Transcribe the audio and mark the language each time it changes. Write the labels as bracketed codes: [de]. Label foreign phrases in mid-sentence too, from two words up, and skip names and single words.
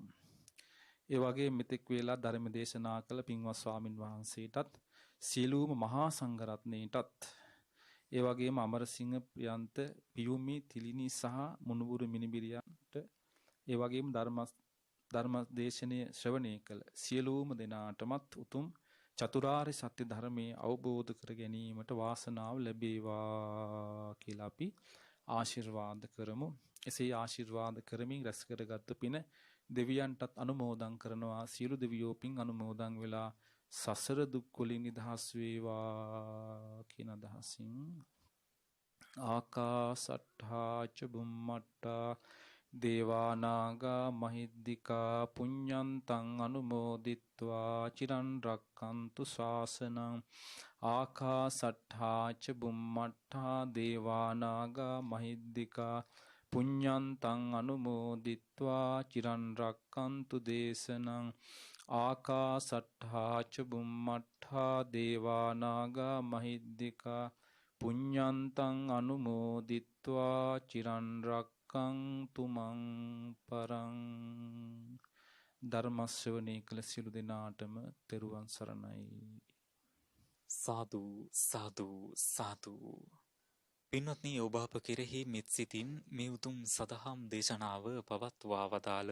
[si] ඒ වගේ මෙතෙක් වේලා ධර්ම දේශනා කළ පින්වත් ස්වාමින් වහන්සේටත්, සීලූම මහා සංඝරත්නයටත්, ඒ වගේම අමරසිංහ ප්‍රියන්ත, පියුමි, තිලිනි සහ මුණුබුරු මිනිබිරියන්ට, ඒ වගේම ධර්ම දේශනය ශ්‍රවණය කළ සියලුම දෙනාටමත් උතුම් චතුරාර්ය සත්‍ය ධර්මයේ අවබෝධ කර ගැනීමට වාසනාව ලැබේවා කියලා අපි ආශිර්වාද කරමු. එසේ ආශිර්වාද කරමින් රැස් කරගත් පින දෙවියන්ටත් අනුමෝදන් කරනවා. සියලු දෙවියෝ පින් අනුමෝදන් වෙලා සසර දුක් වලින් නිදහස් වේවා කියන අදහසින් [pi] ආකාසට්ඨා ච බුම්මට්ඨා දේවානාගා මහිද්దికා පුඤ්ඤන්තං අනුමෝදිත්වා චිරන් රක්칸තු ශාසනං. ආකාසට්ඨා ච බුම්මට්ඨා දේවානාගා මහිද්దికා පුඤ්ඤන්තං අනුමෝදිත්වා චිරන් රක්칸තු දේශනං. ආකාසට්ඨා ච බුම්මට්ඨා දේවානාගා මහිද්దికා පුඤ්ඤන්තං අනුමෝදිත්වා චිරන් රක්칸තු මං පරං. [si] ධර්ම ශ්‍රවණය කළ සියලු දෙනාටම තෙරුවන් සරණයි. සාදු සාදු සාදු. පින්වත්නි, ඔබ අප කෙරෙහි මෙත් සිතින් මේ උතුම් සදහම් දේශනාව පවත්වා වදාළ